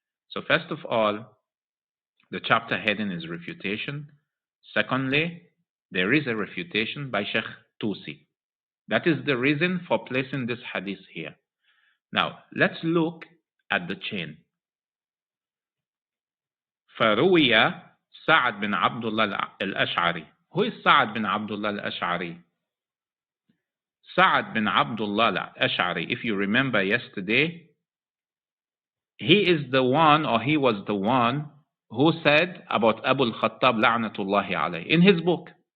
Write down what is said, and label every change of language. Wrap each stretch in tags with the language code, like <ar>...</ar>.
<en>So first of all, the chapter heading is refutation. Secondly, There is a refutation by Sheikh Tusi. That is the reason for placing this hadith here. Now, let's look at the chain.</en> <ar>فروي سعد بن عبد الله الأشعري.</ar> <en>Who is Sa'ad bin Abdullah al-Ash'ari? Sa'ad bin Abdullah al-Ash'ari, if you remember yesterday, he is the one, or he was the one, who said about Abu al-Khattab la'natullahi alayhi in his book.</en>